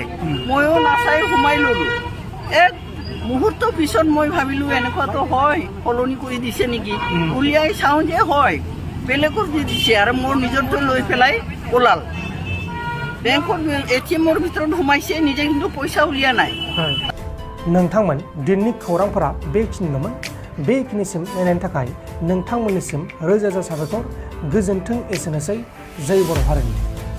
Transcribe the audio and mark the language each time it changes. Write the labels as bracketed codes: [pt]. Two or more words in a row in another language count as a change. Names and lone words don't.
[as] ময়ো নাচাই সোমাই ল'লোঁ। এক মুহূৰ্তৰ পিছত মই ভাবিলোঁ এনেকুৱাতো হয়, সলনি কৰি দিছে নেকি। উলিয়াই চাওঁ যে হয়, বেলেগৰ দি দিছে আৰু মোৰ নিজৰটো লৈ পেলাই ওলাল। বেংকৰ এটিএমৰ ভিতৰত সোমাইছে, নিজে কিন্তু পইচা উলিয়া নাই। [brx] नोंथांमोन दिननि खौरांफोरा बेखिनिल'मोन। बेखिनिसिम नायनायनि थाखाय नोंथांमोननिसिम रोजा रोजा साबायखर। गोजोन्थों। एसेनोसै। जय बर' हारिनि।